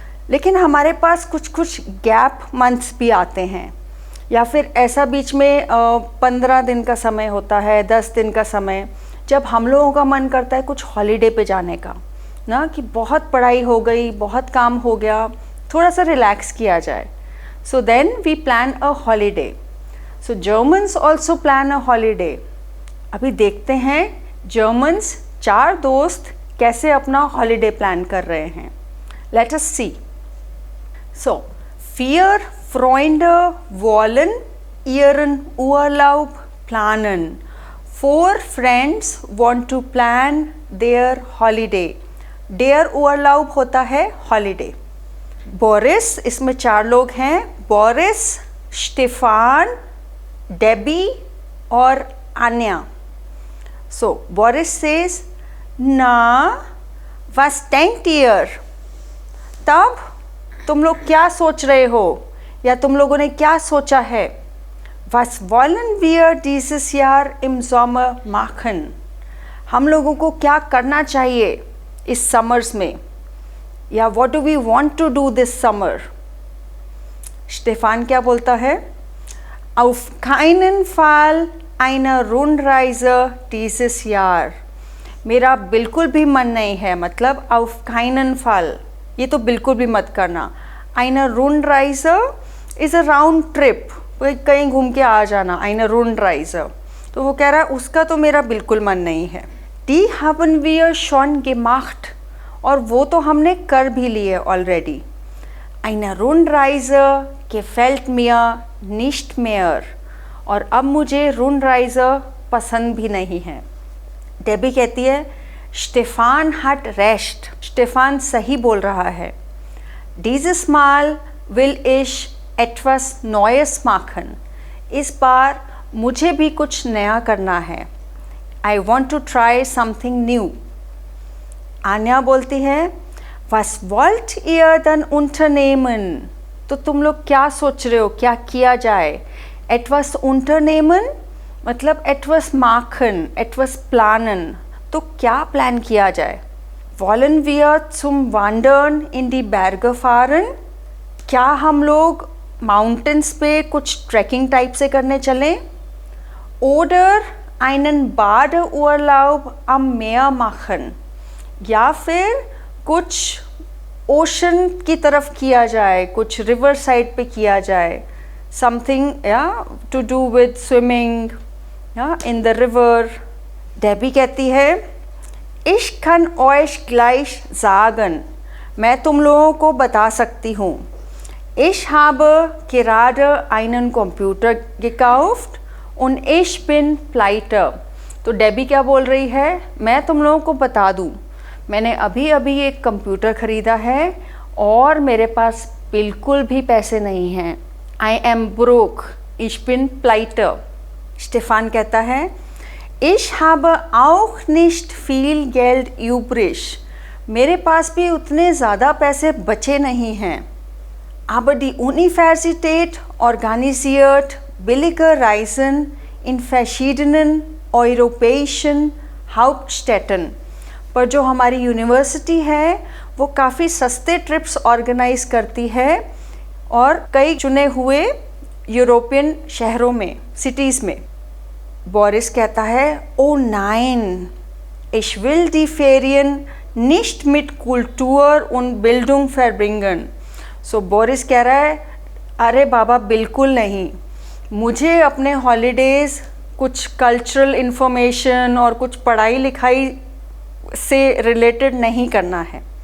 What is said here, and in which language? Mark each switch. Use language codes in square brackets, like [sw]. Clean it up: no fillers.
[hi] लेकिन हमारे पास कुछ गैप मंथ्स भी आते हैं या फिर ऐसा बीच में 15 दिन का समय होता है, 10 दिन का समय, जब हम लोगों का मन करता है कुछ हॉलीडे पे जाने का ना, कि बहुत पढ़ाई हो गई, बहुत काम हो गया, थोड़ा सा रिलैक्स किया जाए. [en] So then we plan a holiday. So Germans also plan a holiday. [hi] अभी देखते हैं जर्मन्स 4 दोस्त कैसे अपना हॉलीडे प्लान कर रहे हैं. [en] Let us see. [de] सो 4 Freunde wollen ihren Urlaub planen. [en] 4 friends want to plan their holiday. [hi] Their Urlaub होता है holiday. बोरिस, इसमें 4 लोग हैं. बोरिस, स्टेफान, डेबी और आन्या. [en] So [de] बोरिस [en] says, [de] ना, was denkt ihr? [hi] तब तुम लोग क्या सोच रहे हो या तुम लोगों ने क्या सोचा है? [de] Was wollen wir dieses Jahr im Sommer machen? [hi] हम लोगों को क्या करना चाहिए इस समर्स में, या [en] what do we want to do this summer? [hi] Stefan क्या बोलता है? [de] Auf keinen Fall eine Rundreise dieses Jahr. [hi] मेरा बिल्कुल भी मन नहीं है, मतलब [de] auf keinen Fall, [hi] ये तो बिल्कुल भी मत करना. [de] Eine Rundreise [en] is a round trip, [hi] कहीं घूम के आ जाना. [de] Eine Rundreise, [hi] तो वो कह रहा है उसका तो मेरा बिल्कुल मन नहीं है. [de] Die haben wir schon gemacht, [hi] और वो तो हमने कर भी लिए already. [de] Eine Rundreise gefällt mir nicht mehr, [hi] और अब मुझे Rundreise पसंद भी नहीं है. डेबी कहती है [de] Stefan hat recht, [hi] स्टेफान सही बोल रहा है. [de] Dieses Mal will ich etwas Neues machen. [hi] इस बार मुझे भी कुछ नया करना है. [en] I want to try something new. [hi] Anya बोलती है [de] Was wollt ihr denn unternehmen? [hi] तो तुम लोग क्या सोच रहे हो, क्या किया जाए? [de] Etwas unternehmen [hi] मतलब [de] etwas machen, etwas planen, [hi] तो क्या प्लान किया जाए? [de] Wollen wir zum Wandern in die Berge fahren? [hi] क्या हम लोग माउंटेन्स पे कुछ ट्रैकिंग टाइप से करने चलें? [de] Oder einen Badeurlaub am Meer machen, [hi] या फिर कुछ ओशन की तरफ किया जाए, कुछ रिवर साइड पे किया जाए. [en] Something to do with swimming in the river. [hi] Debbie कहती है [de] Ich kann euch gleich sagen, [hi] मैं तुम लोगों को बता सकती हूँ. [de] Ich habe gerade einen Computer gekauft und ich bin pleite. [hi] तो डेबी क्या बोल रही है? मैं तुम लोगों को बता दूँ, मैंने अभी अभी एक कंप्यूटर ख़रीदा है और मेरे पास बिल्कुल भी पैसे नहीं हैं. [en] I am broke, [de] ich bin pleite. [hi] Stefan कहता है [de] Ich habe auch nicht viel Geld übrig. [hi] मेरे पास भी उतने ज़्यादा पैसे बचे नहीं हैं. [de] Aber die Universität organisiert billige Reisen in verschiedenen europäischen Hauptstädten. [hi] पर जो हमारी यूनिवर्सिटी है वो काफ़ी सस्ते ट्रिप्स ऑर्गेनाइज करती है और कई चुने हुए यूरोपियन शहरों में, सिटीज़ में। बोरिस कहता है, [de] ओ नाइन, ich will die Ferien nicht mit Kultur und Bildung verbringen। [hi] So Boris कह रहा है, अरे बाबा बिल्कुल नहीं, मुझे अपने हॉलीडेज़ कुछ कल्चरल इन्फॉर्मेशन और कुछ पढ़ाई लिखाई से रिलेटेड नहीं करना है।